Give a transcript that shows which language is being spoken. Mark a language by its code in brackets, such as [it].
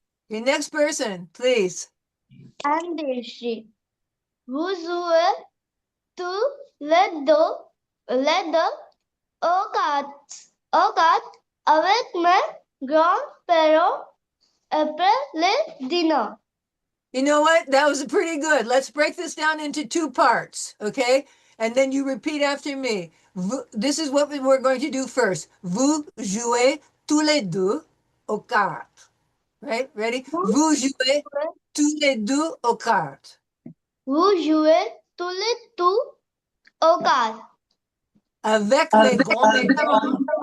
[en] Okay, next person, please. I'm Devshri. [fr] Vous jouez tous les deux aux cartes avec mes grands-parents après le dîner. [en] You know what? That was pretty good. Let's break this down into two parts, okay? And then you repeat after me. This is what we're going to do first. [fr] Vous jouez tous les deux aux cartes. [en] Right? Ready? [fr] Vous jouez tous les deux aux cartes. Vous jouez tous les deux au cartes. Avec mes grands-parents